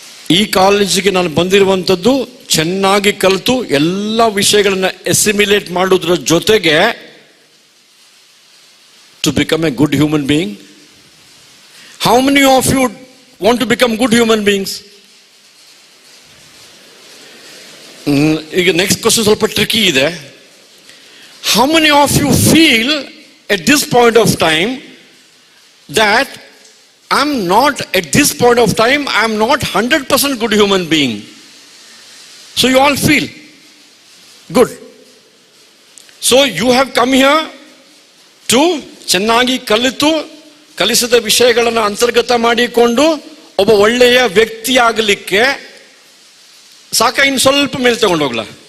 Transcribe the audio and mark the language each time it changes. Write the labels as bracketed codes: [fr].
[kn] ಈ ಕಾಲೇಜಿಗೆ ನಾನು ಬಂದಿರುವಂಥದ್ದು ಚೆನ್ನಾಗಿ ಕಲಿತು ಎಲ್ಲ ವಿಷಯಗಳನ್ನ ಎಸಿಮಿಲೇಟ್ ಮಾಡೋದ್ರ ಜೊತೆಗೆ [en] To become a good human being. How many of you want to become good human beings? [kn] ಈಗ ನೆಕ್ಸ್ಟ್ ಕ್ವಶನ್ ಸ್ವಲ್ಪ ಟ್ರಿಕಿ ಇದೆ. [en] How many of you feel at this point of time that I'm not, at this point of time, I'm not 100% good human being? So you all feel good. So you have come here to [kn] ಚೆನ್ನಾಗಿ ಕಲಿಸಿದ ವಿಷಯಗಳನ್ನು ಅಂತರ್ಗತ ಮಾಡಿಕೊಂಡು ಒಬ್ಬ ಒಳ್ಳೆಯ ವ್ಯಕ್ತಿ ಆಗಲಿಕ್ಕೆ ಸಾಕ? ಇನ್ನು ಸ್ವಲ್ಪ ಮೇಲೆ ತಗೊಂಡೋಗ್ಲಾ?